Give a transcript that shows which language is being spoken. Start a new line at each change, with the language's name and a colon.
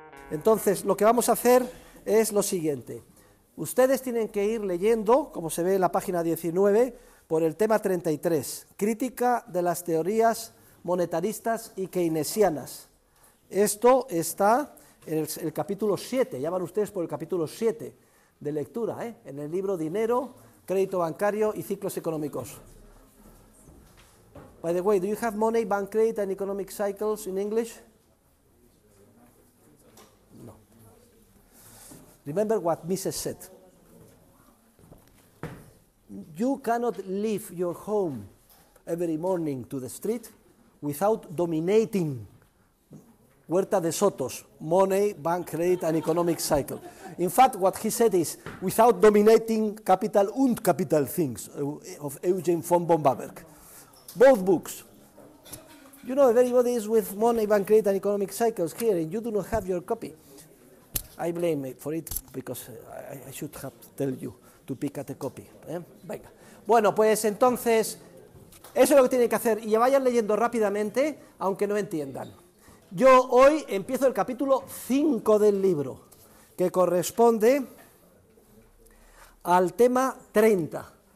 Spanish: Entonces, lo que vamos a hacer es lo siguiente. Ustedes tienen que ir leyendo, como se ve en la página 19, por el tema 33, crítica de las teorías monetaristas y keynesianas. Esto está en el capítulo 7, ya van ustedes por el capítulo 7 de lectura, en el libro Dinero, Crédito Bancario y Ciclos Económicos.
English: By the way, do you have Money, Bank Credit and Economic Cycles in English? No. Remember what Mises said. You cannot leave your home every morning to the street without dominating Huerta de Soto's Money, Bank Credit and Economic Cycle. In fact, what he said is, without dominating Capital und Capital Things of Eugen von Bombaberg. Both books. You know, everybody is with Money, Bank Credit and Economic Cycles here, and you do not have your copy. I blame it for it because I should have tell you to pick at a copy.
Spanish: Venga. Bueno, pues entonces, eso es lo que tienen que hacer, y vayan leyendo rápidamente, aunque no entiendan. Yo hoy empiezo el capítulo 5 del libro, que corresponde al tema 30.